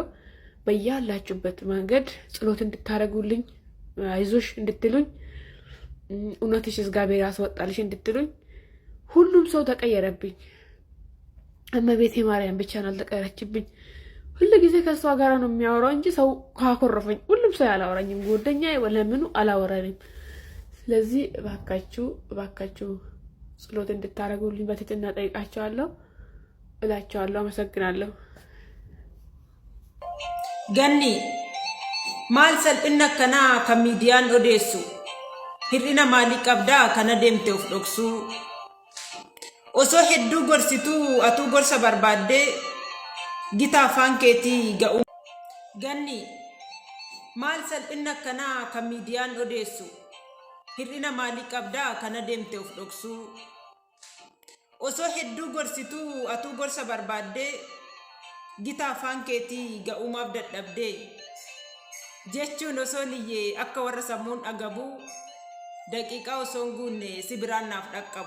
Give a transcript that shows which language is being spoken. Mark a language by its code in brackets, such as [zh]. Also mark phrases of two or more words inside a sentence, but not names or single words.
[am] በያላችሁበት መንገድ ጸሎት እንድታረጉልኝ፣ አይዞሽ እንድትሉኝ፣ እውነትሽ እግዚአብሔር ያስወጣልሽ እንድትሉኝ። ሁሉም ሰው ተቀየረብኝ። እመቤቴ ማርያም ብቻ ነው አልተቀየረችብኝ። ሁሉ ጊዜ ከሷ ጋር ነው የሚያወራው እንጂ ሰው ካኮረፈኝ ሁሉም ሰው ያላወራኝም። ጓደኛዬ ወለምኑ አላወራኝም። ስለዚህ እባካችሁ ጸሎት እንድታረጉልኝ በትህትና ጠይቃቸዋለሁ እላቸዋለሁ። አመሰግናለሁ። [om] Ganni maal salphina kana kan miidiyaan odeessu hir'ina maalii qabda kana deemte of dhoksu osoo hedduu gorsitu atuu gorsa barbaadde gita afaan keetii ga'u. Ganni maal salphina kana kan miidiyaan odeessu hir'ina maalii qabda kana deemte of dhoksu osoo hedduu gorsitu atuu gorsa barbaadde gita afaan keetii ga'umaaf dadhabde jechuun osoo niyyee akka warra sammuun dhagabu daqiiqaa osoo hin guunne si biraan naaf dhaqqabu.